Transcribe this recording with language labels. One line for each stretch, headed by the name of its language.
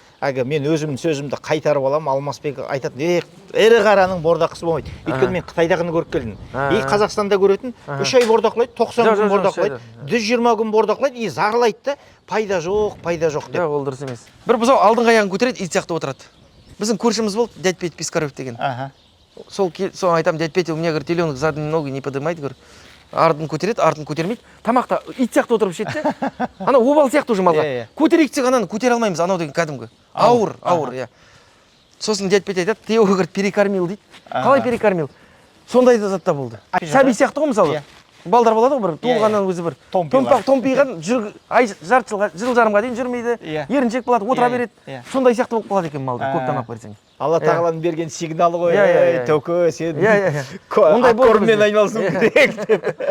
Kazakh: Мен өзімнің сөзімді қайтарып алам, Алмасбек айтады, ірі қараның бордақысы болмайды. Өйткені мен Қытайдағыны көріп келдім. Қазақстанда көретін 3 ай бордақылайды, 90 күн бордақылайды, 120 күн бордақылайды, зарлайды да, пайда жоқ деп. Ол дұрыс емес. Бір бұзау алдыңғы аяғын көтереді, ит сияқты отырады. Біздің көршіміз болды, дядь Петя Пискарев деген. Сол айтам,
Russian: дядь Петя, у меня говорит, теленок задние ноги не поднимает, говорит.
Kazakh: Артын көтереді, артын көтермейді. Тамақта ит сияқты отырып ішеді де. Ана обал сияқты уже малға. Көтерейік десек ананы көтере алмаймыз, анау деген кәдімгі. Ауыр, иә. Сосын
Russian: дядь Петя
Kazakh: айтады,
Russian: ты его, говорит, перекормил
Kazakh: дейді. Қалай перекормил? Сондай да затта болды. Сәби сияқты ғой мысалы. Балдар болады ғой бір, туылғаннан өзі бір. Томпиған, жыл жарымға дейін жүрмейді. Еріншек болады, отыра береді. Сондай сияқты болып қалады екен малды, көп тамақ берсең. Алла тағаланың берген сигналы ғой, төке, сен аткорммен айналысың керек деп.